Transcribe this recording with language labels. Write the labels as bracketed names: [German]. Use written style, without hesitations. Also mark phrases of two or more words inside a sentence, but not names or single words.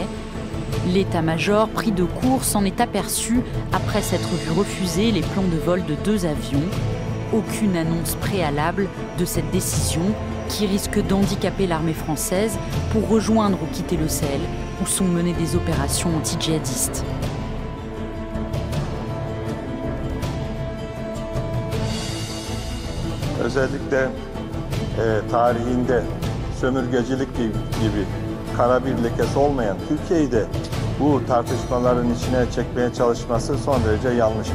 [French] L'état-major pris de court s'en est aperçu après s'être vu refuser les plans de vol de 2 avions. Aucune annonce préalable de cette décision qui risque d'handicaper l'armée française pour rejoindre ou quitter le Sahel où sont menées des opérations anti-djihadistes. [Turkish] Özellikle tarihinde sömürgecilik gibi kara bir lekesi olmayan Türkiye'yi de bu tartışmaların içine çekmeye çalışması son derece yanlıştır.